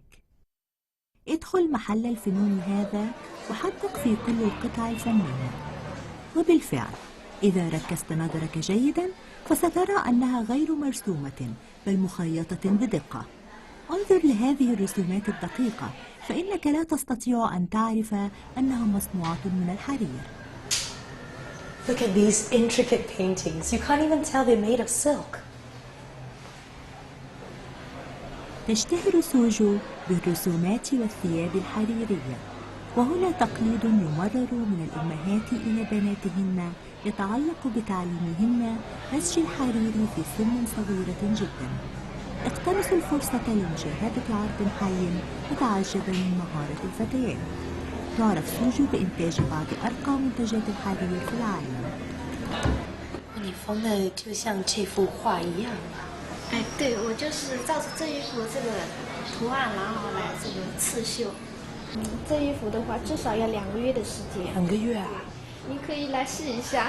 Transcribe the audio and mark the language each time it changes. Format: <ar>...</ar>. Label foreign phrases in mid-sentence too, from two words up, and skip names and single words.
<ar>ادخل محل الفنون هذا وحدق في كل القطع الفنية. وبالفعل إذا ركزت نظرك جيدا فسترى أنها غير مرسومة بل مخيطة بدقة. انظر لهذه الرسومات الدقيقة فإنك لا تستطيع أن تعرف أنها مصنوعة من الحرير.</ar> <en>Look at these intricate paintings. You can't even tell they're made of silk.</en> <ar>تشتهر سوجو بالرسومات والثياب الحريرية، وهنا تقليد يمرر من الأمهات إلى بناتهن يتعلق بتعليمهن نسج الحرير في سن صغيرة جدا. اقتنصوا الفرصة لمشاهدة عرض حي وتعجبا من مهارة الفتيات. تعرف سوجو بإنتاج بعض أرقى منتجات الحرير في العالم.</ar> <zh>你缝的就像这幅画一样啊！哎，对，我就是照着这一幅这个图案，然后来这个刺绣。这一幅的话，至少要2个月的时间。 2个月啊！你可以来试一下。</zh>